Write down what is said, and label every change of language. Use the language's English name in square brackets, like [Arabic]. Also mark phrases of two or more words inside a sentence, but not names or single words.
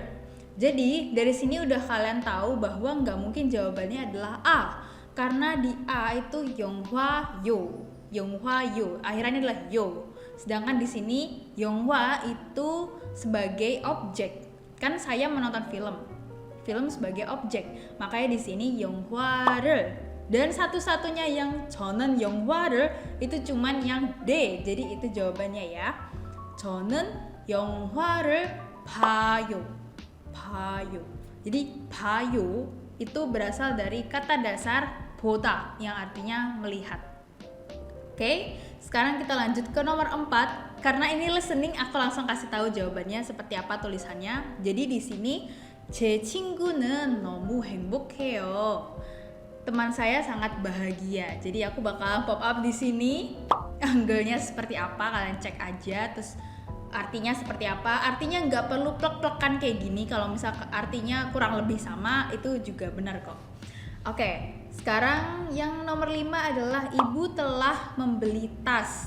[Indonesian] Jadi dari sini udah kalian tahu bahwa nggak mungkin jawabannya adalah A, karena di A itu [Korean] 영화 요. [Indonesian] Akhirannya adalah yo. Sedangkan di sini 영화 itu sebagai objek. Kan saya menonton film sebagai objek. Makanya di sini 영화를. Dan satu-satunya yang [Korean] 저는 영화를 [Indonesian] itu cuman yang D. Jadi itu jawabannya ya. [Korean] 저는 영화를 봐요. [Indonesian] Jadi 봐요 itu berasal dari kata dasar 보다 yang artinya melihat. Oke, sekarang kita lanjut ke nomor 4. Karena ini listening, aku langsung kasih tahu jawabannya seperti apa tulisannya. Jadi di sini [Korean] 제 친구는 너무 행복해요. [Indonesian] teman saya sangat bahagia. Jadi aku bakal [English] pop up [Indonesian] di sini. Angle-nya seperti apa kalian cek aja. Terus artinya seperti apa? Artinya nggak perlu plek-plekan kayak gini. Kalau misal artinya kurang lebih sama itu juga benar kok. Oke, sekarang yang nomor 5 adalah ibu telah membeli tas.